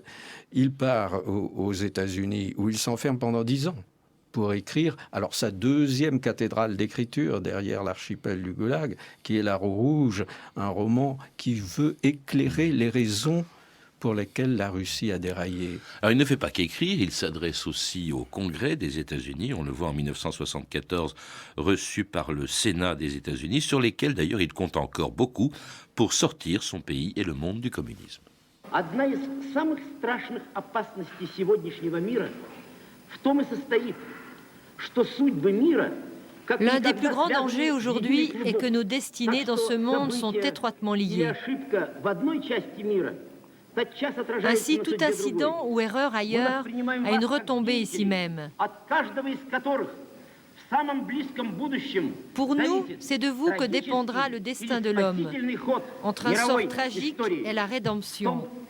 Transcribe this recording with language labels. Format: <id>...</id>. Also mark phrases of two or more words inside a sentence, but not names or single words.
<fr>Il part aux États-Unis où il s'enferme pendant 10 ans pour écrire, alors sa deuxième cathédrale d'écriture derrière l'archipel du Goulag, qui est La Roue Rouge, un roman qui veut éclairer les raisons pour lesquelles la Russie a déraillé. Alors il ne fait pas qu'écrire, il s'adresse aussi au Congrès des États-Unis, on le voit en 1974, reçu par le Sénat des États-Unis, sur lesquels d'ailleurs il compte encore beaucoup pour sortir son pays et le monde du communisme.</fr> <ru>Одна из самых страшных опасностей сегодняшнего мира в том и состоит, что судьбы мира.</ru> <fr>L'un des plus grands dangers aujourd'hui est que nos destinées dans ce monde sont étroitement liées. Ainsi, tout incident ou erreur ailleurs a une retombée ici même. Pour nous, c'est de vous que dépendra le destin de l'homme, entre un sort tragique et la rédemption.</fr>